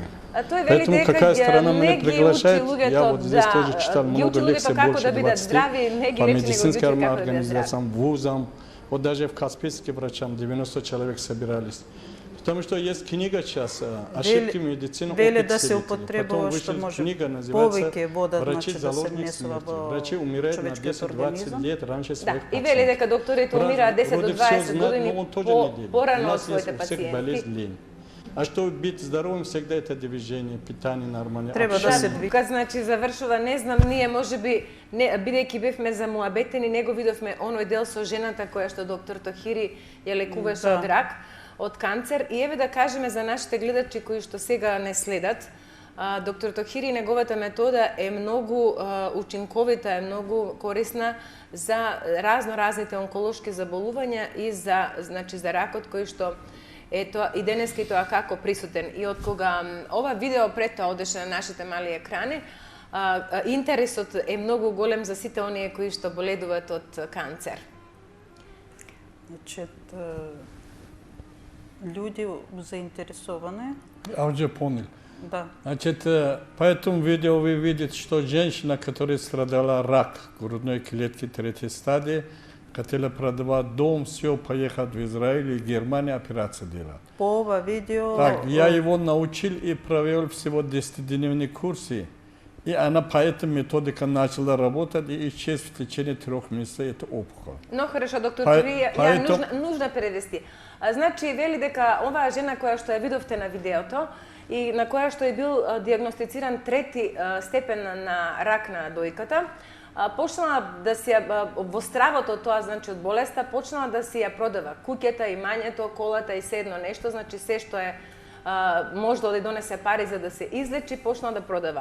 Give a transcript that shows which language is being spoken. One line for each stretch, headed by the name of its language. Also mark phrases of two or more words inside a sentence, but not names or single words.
Russian: Поэтому какая страна меня приглашает, я вот здесь тоже читал много лекций, больше 20 по медицинским организациям, вузам. Вот даже в Каспийске врачам 90 человек собирались. Потому что есть книга сейчас «Ошибки медицины».
Macedonian: Вели
Russian: опыт
Macedonian: да се
Russian: свидетелей.
Macedonian: употребува
Russian: Потом
Macedonian: што
Russian: вышла
Macedonian: може
Russian: книга, называется
Macedonian: повеќе вода,
Russian: «Врачи
Macedonian: значи да се
Russian: заложник
Macedonian: внесува
Russian: смерти».
Macedonian: во
Russian: Врачи умирают на
Macedonian: човечкиот
Russian: 10-20
Macedonian: организам.
Russian: лет раньше
Macedonian: Да,
Russian: своих
Macedonian: и вели
Russian: пациентов.
Macedonian: дека докторите умираат 10 до 20 години порано порано од своите
Russian: всех
Macedonian: пациенти.
Russian: болезнь лень. А чтобы быть здоровым, всегда это движение, питание нормальное.
Macedonian: Треба да се движи. Кога значи завршува, не знам, ние можеби бидејќи бевме замуабетени, не го видовме оној дел со жената која што доктор Тохири ја лекуваше Да. од рак, од канцер. И еве да кажеме за нашите гледачи кои што сега не следат, доктор Тохири, неговата метода е многу учинковита, е многу корисна за разните онколошки заболувања и за ракот кој што ето и денеска и тоа како присутен. И од кога ова видео пред тоа одеше на нашите мали екрани, интересот е многу голем за сите оние кои што боледуваат од канцер. Значи,
Russian: люди заинтересованы. Я уже понял. Да. Значит, по этому видео вы видите, что женщина, которая страдала рак грудной клетки 3-й стадии, хотела продавать дом, все, поехать в Израиль и Германию операцию делать.
Macedonian: По ова видео...
Russian: Так, я его научил и провел всего 10-дневные курсы. И она по этой методике начала работать и исчез в течение 3 месяцев эта опухоль. Но хорошо,
Macedonian: доктор Па- Тохири,
Russian: ја нужно превести.
Macedonian: Значи, вели дека оваа жена која што ја видовте на видеото и на која што е бил диагностициран 3-ти степен на рак на дојката, почнала да си во стравото тоа, значи од болеста, почнала да си ја продава куќата, имањето, колата и се едно нешто, значи се што е можда да донесе пари за да се излечи, почнала да продава.